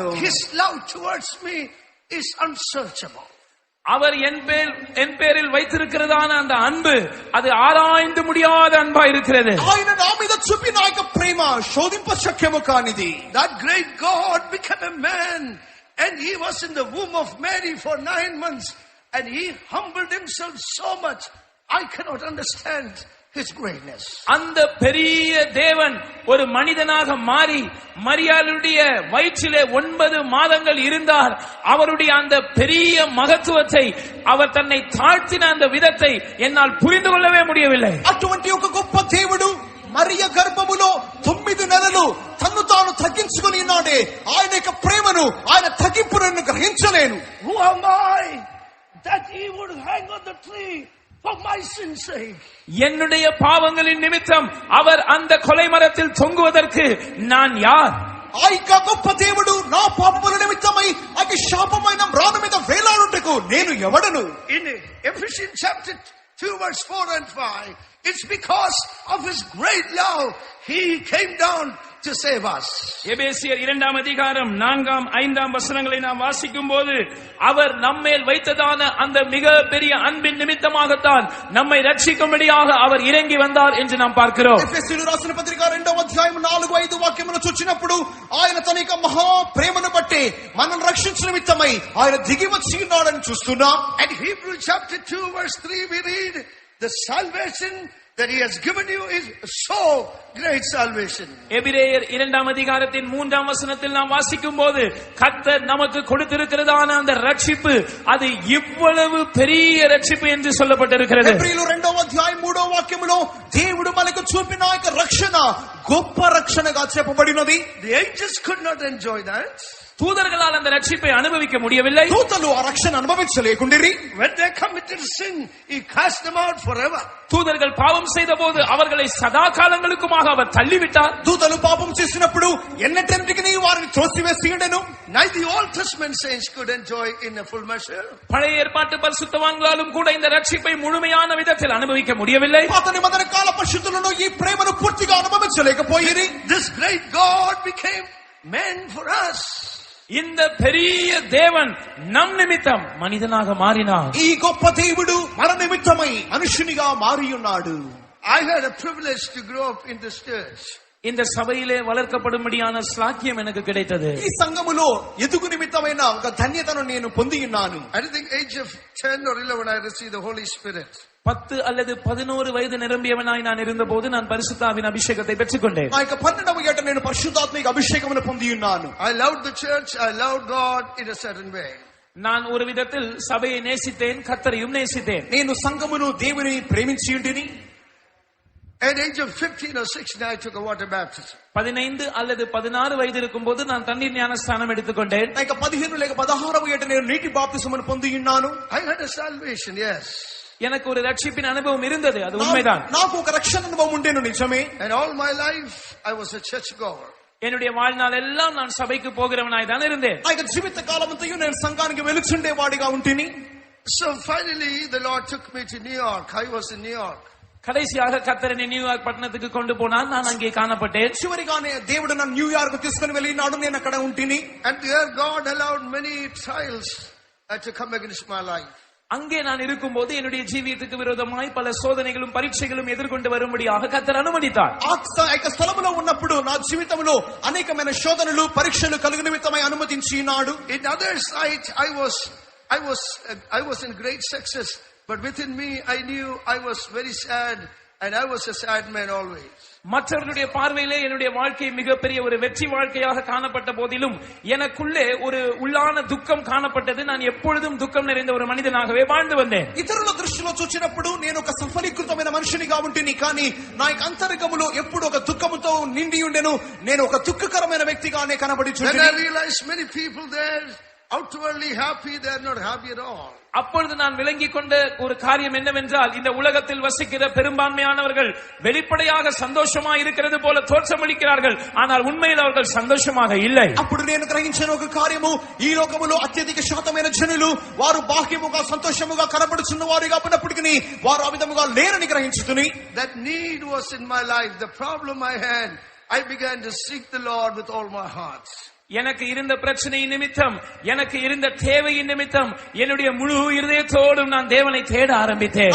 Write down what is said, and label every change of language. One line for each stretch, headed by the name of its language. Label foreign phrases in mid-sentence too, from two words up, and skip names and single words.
English: His love towards me is unsearchable.
Tamil: அவர் என் பேரில் வைத்திருக்கிறதான அந்த அன்பு அது ஆராய்ந்து முடியாத அன்பா இருக்கிறது.
Telugu: ఆయన నా మీద చూపిన ఆ యొక్క ప్రేమ శోధింప శక్యము కానిది.
English: That great God became a man and he was in the womb of Mary for 9 months and he humbled himself so much. I cannot understand his greatness.
Tamil: அந்த பெரிய தேவன் ஒரு மனிதனாக மாறி மரியாளுடைய வயிற்றிலே 9 மாதங்கள் இருந்தார். அவருடைய அந்த பெரிய மகத்துவத்தை அவர் தன்னை தாழ்த்தின அந்த விதத்தை என்னால் புரிந்து கொள்ளவே முடியவில்லை.
Telugu: అటువంటి ఒక గొప్ప దేవుడు మరియ గర్భములో 9 నెలలు తన్ను తాను తగ్గించుకొని ఉన్నాడే, ఆయన యొక్క ప్రేమను ఆయన తగ్గింపును గ్రహించలేను.
English: Who am I that he would hang on the tree For my sin's sake.
Tamil: என்னுடைய பாவங்களின் நிமித்தம் அவர் அந்த கொலை மரத்தில் தொங்குவதற்கு நான் யார்?
Telugu: ఆ యొక్క గొప్ప దేవుడు నా పాపముల నిమిత్తమై ఆ శాపమైన మ్రాను మీద వేలాడుటకు నేను ఎవడను?
English: In Ephesians chapter 2 verse 4 and 5, it's because of his great love he came down to save us.
Tamil: எபேசியர் 2ஆம் அதிகாரம் 4ஆம் 5ஆம் வசனங்களை நாம் வாசிக்கும் போது அவர் நம்மேல் வைத்ததான அந்த மிக பெரிய அன்பின் நிமித்தமாகத்தான் நம்மை ரட்சிக்கும்படியாக அவர் இறங்கி வந்தார் என்று நாம் பார்க்கிறோம்.
Telugu: ఎఫెసీయులకు రాసిన పత్రిక 2వ అధ్యాయం 4-5 వాక్యమును చూచినప్పుడు ఆయన తన యొక్క మహా ప్రేమను బట్టి మనల్ని రక్షించు నిమిత్తమై ఆయన దిగి వచ్చి ఉన్నాడని చూస్తున్నాం.
English: And Hebrews chapter 2 verse 3 we read, the salvation that he has given you is so great salvation.
Tamil: எபிரேயர் 2ஆம் அதிகாரத்தின் 3ஆம் வசனத்தில் நாம் வாசிக்கும் போது கர்த்தர் நமக்கு கொடுத்திருக்கிறதான அந்த ரட்சிப்பு அது இவ்வளவு பெரிய ரட்சிப்பு என்று சொல்லப்பட்டிருக்கிறது.
Telugu: ఎబ్రీయులు 2వ అధ్యాయం 3వ వాక్యములో దేవుడు మనకు చూపిన ఆ యొక్క రక్షణ గొప్ప రక్షణగా చెప్పబడినది.
English: The angels could not enjoy that.
Tamil: தூதர்களால் அந்த ரட்சிப்பை அனுபவிக்க முடியவில்லை.
Telugu: దూతలు ఆ రక్షణ అనుభవించలేకుండిరి.
English: When they committed sin, he cast them out forever.
Tamil: தூதர்கள் பாவம் செய்த போது அவர்களை சதா காலங்களுக்குமாக அவர் தள்ளிவிட்டார்.
Telugu: దూతలు పాపం చేసినప్పుడు ఎన్నటెంటికి వారిని త్రోసివేసియుండెను.
English: Neither the Old Testament saints could enjoy in a full measure.
Tamil: பழைய ஏற்பாட்டு பரிசுத்தவான்களாலும் கூட இந்த ரட்சிப்பை முழுமையான விதத்தில் அனுபவிக்க முடியவில்லை.
Telugu: పాత నిబంధన కాల పరిశుద్ధులను ఈ ప్రేమను పూర్తిగా అనుభవించలేకపోయిరి.
English: This great God became man for us.
Tamil: இந்த பெரிய தேவன் நம் நிமித்தம் மனிதனாக மாறினார்.
Telugu: ఈ గొప్ప దేవుడు మన నిమిత్తమై మనుషునిగా మారి ఉన్నాడు.
English: I had a privilege to grow up in this church.
Tamil: இந்த சபையிலே வளர்க்கப்படும்படியான ஸ்லாக்கியம் எனக்கு கிடைத்தது.
Telugu: ఈ సంఘములో ఎదుగు నిమిత్తమైన ఒక ధన్యతను నేను పొంది ఉన్నాను.
English: I think age of 10 or 11 I received the Holy Spirit.
Tamil: 10 அல்லது 11 வயது நிரம்பியவனாய் நான் இருந்தபோது நான் பரிசுத்தாவின் அபிஷேகத்தை பெற்றுக்கொண்டேன்.
Telugu: ఆ యొక్క 12వ ఏట నేను పరిశుద్ధాత్మిక అభిషేకమును పొంది ఉన్నాను.
English: I loved the church, I loved God in a certain way.
Tamil: நான் ஒரு விதத்தில் சபையை நேசித்தேன், கர்த்தரையும் நேசித்தேன்.
Telugu: నేను సంఘమును దేవుని ప్రేమించి ఉంటిని.
English: At the age of 15 or 16 I took a water baptism.
Tamil: 15 அல்லது 16 வயது இருக்கும்போது நான் தண்ணீர் ஞானஸ்நானம் எடுத்துக்கொண்டேன்.
Telugu: ఆ యొక్క 15 లేక 16వ ఏట నేను నీటి బాప్తిసమును పొంది ఉన్నాను.
English: I had a salvation, yes.
Tamil: எனக்கு ஒரு ரட்சிப்பின் அனுபவம் இருந்தது, அது உண்மைதான்.
Telugu: నాకు ఒక రక్షణ అనుభవం ఉండేను, నిజమే.
English: And all my life I was a church goer.
Tamil: என்னுடைய வாழ்நாள் எல்லாம் நான் சபைக்கு போகிறவனாய் தான் இருந்தேன்.
Telugu: ఆ యొక్క జీవిత కాలమంతయు నేను సంఘానికి వెలుచుండే వాడిగా ఉంటిని.
English: So finally the Lord took me to New York. I was in New York.
Tamil: கடைசியாக கர்த்தர் என்னை நியூயார்க் பட்டணத்துக்கு கொண்டு போனார். நான் அங்கே காணப்பட்டேன்.
Telugu: చివరిగానే దేవుడు నన్ను న్యూయార్క్ తీసుకొని వెళ్ళినాడు. నేను అక్కడ ఉంటిని.
English: And there God allowed many trials to come against my life.
Tamil: அங்கே நான் இருக்கும்போது என்னுடைய ஜீவியத்துக்கு விரோதமாய் பல சோதனைகளும் பரீட்சைகளும் எதிர்கொண்டு வரும்படியாக கர்த்தர் அனுமதித்தார்.
Telugu: ఆ యొక్క స్థలములో ఉన్నప్పుడు నా జీవితంలో అనేకమైన శోధనలు పరీక్షలు కలుగు నిమిత్తమై అనుమతించినాడు.
English: In other sight I was in great success, but within me I knew I was very sad and I was a sad man always.
Tamil: மற்றவர்களுடைய பார்வையிலே என்னுடைய வாழ்க்கை மிகப்பெரிய ஒரு வெற்றி வாழ்க்கையாக காணப்பட்ட போதிலும் எனக்குள்ளே ஒரு உள்ளான துக்கம் காணப்பட்டது. நான் எப்பொழுதும் துக்கம் நிறைந்த ஒரு மனிதனாகவே வாழ்ந்து வந்தேன்.
Telugu: ఇతరుల దృష్టిలో చూచినప్పుడు నేను ఒక సఫలీకృతమైన మనిషినిగా ఉంటిని, కానీ నా యొక్క అంతరంగములో ఎప్పుడు ఒక దుఃఖముతో నిండి ఉండెను. నేను ఒక దుఃఖకరమైన వ్యక్తిగానే కనబడుచుంటిని.
English: Then I realized many people there outwardly happy, they are not happy at all.
Tamil: அப்பொழுது நான் விளங்கிக் கொண்ட ஒரு காரியம் என்னவென்றால், இந்த உலகத்தில் வசிக்கிற பெரும்பான்மையானவர்கள் வெளிப்படையாக சந்தோஷமா இருக்கிறது போல தோற்றமளிக்கிறார்கள், ஆனால் உண்மையில் அவர்கள் சந்தோஷமாக இல்லை.
Telugu: అప్పుడు నేను గ్రహించిన ఒక కార్యము, ఈ లోకములో అత్యధిక శాతమైన జనులు వారు బాహ్యముగా సంతోషముగా కనబడుచున్న వారుగా ఉన్నప్పటికీ వారు ఆ విధముగా లేరని గ్రహించుతుని.
English: That need was in my life. The problem I had, I began to seek the Lord with all my heart.
Tamil: எனக்கு இருந்த பிரச்சனை நிமித்தம், எனக்கு இருந்த தேவையின் நிமித்தம் என்னுடைய முழு இருதயத்தோடும் நான் தேவனை தேட ஆரம்பித்தேன்.